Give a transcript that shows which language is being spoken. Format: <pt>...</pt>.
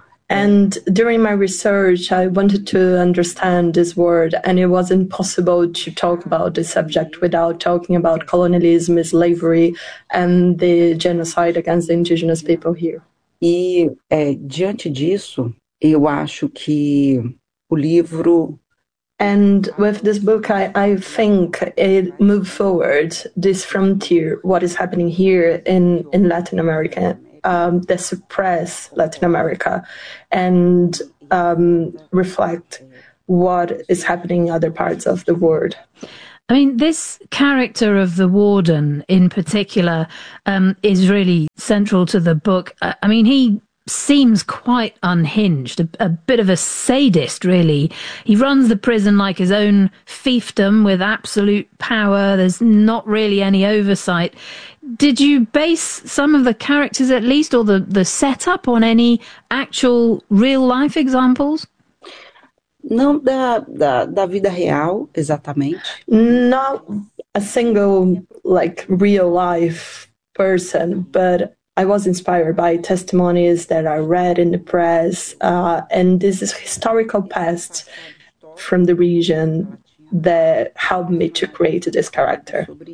<en>And during my research, I wanted to understand this word, and it was impossible to talk about this subject without talking about colonialism, slavery, and the genocide against the indigenous people here.</en> <pt>Diante disso, eu acho que o livro...</pt> <en>And with this book, I think it moved forward this frontier, what is happening here in Latin America, the suppressed Latin America, and reflect what is happening in other parts of the world. I mean, this character of the warden in particular is really central to the book. I mean, he seems quite unhinged, a bit of a sadist, really. He runs the prison like his own fiefdom with absolute power. There's not really any oversight. Did you base some of the characters, at least, or the setup on any actual real-life examples?</en> <pt>Não da vida real, exatamente.</pt> <en>Not a single, like, real-life person, but I was inspired by testimonies that I read in the press, and this is historical past from the region that helped me to create this character.</en>